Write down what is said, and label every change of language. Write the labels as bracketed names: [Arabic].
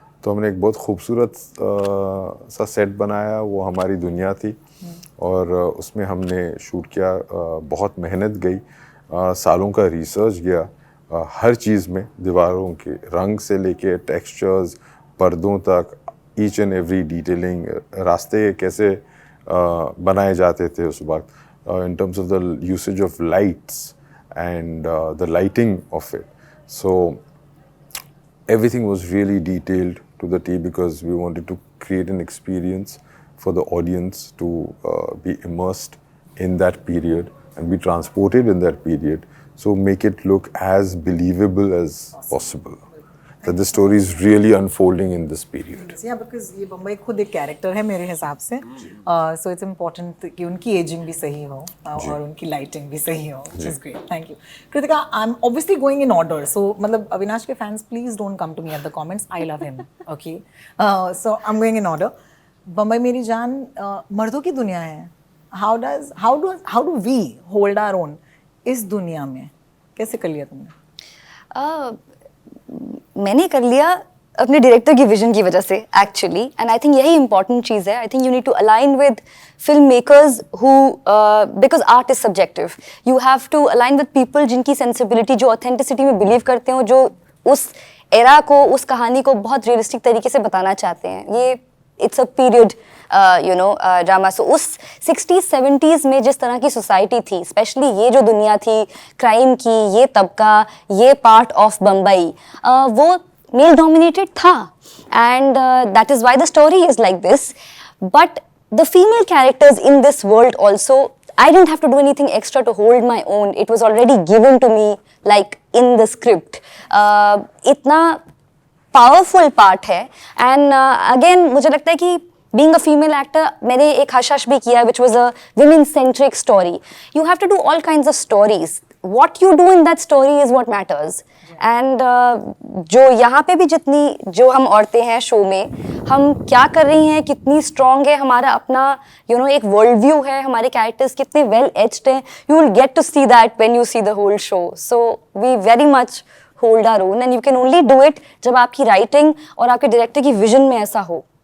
[Hindi] तो हमने एक बहुत खूबसूरत सा सेट बनाया, वो हमारी दुनिया थी और उसमें हमने शूट किया, बहुत मेहनत गई, सालों का रिसर्च गया हर चीज़ में, दीवारों के रंग से लेके टेक्सचर्स, पर्दों तक, ईच एंड एवरी डिटेलिंग, रास्ते कैसे बनाए जाते थे उस वक्त, [English] in terms of the usage of lights and the lighting of it. So everything was really detailed to the T because we wanted to create an experience for the audience to be immersed in that period and be transported in that period. So make it look as believable as possible. That the story is really unfolding in this period. Yeah, because [Hindi] ये बम्बई खुद एक character है मेरे हिसाब से, [English] so it's important [Hindi] कि उनकी ageing भी सही हो और उनकी लाइटिंग भी सही हो, [English] which is great. Thank you. Kritika, I'm obviously going in order, so मतलब अविनाश के fans please don't come to me at the comments. I love him, okay? So I'm going in order. [Hindi] Bombay मेरी जान मर्दों की दुनिया है. [English] How do we hold our own [Hindi] इस दुनिया में? कैसे कर लिया तुमने? मैंने कर लिया अपने डायरेक्टर की विजन की वजह से [English] Actually, and I think यही important चीज़ है. I think you need to align with film makers who, because art is subjective, you have to align with people जिनकी sensibility, जो authenticity में believe करते हो, [Hindi] जो उस एरा को, उस कहानी को बहुत रियलिस्टिक तरीके से बताना चाहते हैं. ये [English] It's a period drama. [Hindi] सो उस 60s 70s में जिस तरह की सोसाइटी थी, स्पेशली ये जो दुनिया थी क्राइम की, ये तबका, ये [English] part of Bombay, [Hindi] वो [English] male dominated [Hindi] था, [English] And that is why the story is like this. But the female characters in this world also, I didn't have to do anything extra to hold my own. It was already given to me like in the script. [Hindi] इतना powerful part है. [English] And again [Hindi] मुझे लगता है कि [English] being a female actor, [Hindi] मैंने एक hush भी किया [English] which was a women centric story. You have to do all kinds of stories. What you do in that story is what matters. [Hindi] And जो यहाँ पे भी जितनी जो हम औरतें हैं शो में, हम क्या कर रही हैं, कितनी स्ट्रॉन्ग है हमारा अपना एक वर्ल्ड व्यू है, हमारे कैरेक्टर्स कितने वेल एज्ड हैं, [English] You will get to see that when you see the whole show. So we very much hold our own, and you can only do it [Hindi] जब आपकी राइटिंग और आपके director की vision में ऐसा हो.